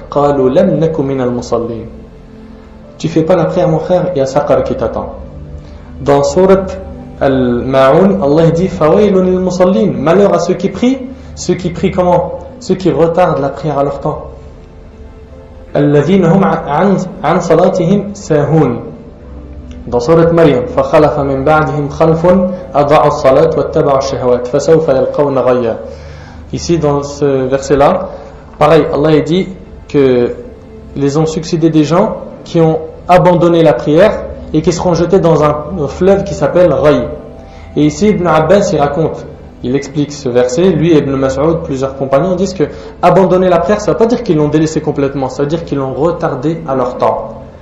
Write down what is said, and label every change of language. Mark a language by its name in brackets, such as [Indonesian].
[Arabic] Qalu lam naku minal musallin. [French] Tu fais pas la prière mon frère, il y a Saqar qui t'attend. Dans Surat Al-Ma'un, Allah dit [Arabic] Fawailun lil musallin. [French] Malheur à ceux qui prient comment? Ceux qui retardent la prière à leur temps. [Arabic] Alladhina hum an salatihim sahun. Dans Surat Maryam, فخلف من بعدهم خلف أضاعوا الصلاة واتبعوا الشهوات فسوف يلقون غيا. [French] Ici dans ce verset là, pareil, Allah dit que les ont succédé des gens qui ont abandonné la prière et qui seront jetés dans un fleuve qui s'appelle Ray. Et ici Ibn Abbas il raconte, il explique ce verset, lui et Ibn Mas'ud, plusieurs compagnons disent que abandonner la prière ça ne veut pas dire qu'ils l'ont délaissé complètement, ça veut dire qu'ils l'ont retardé à leur temps.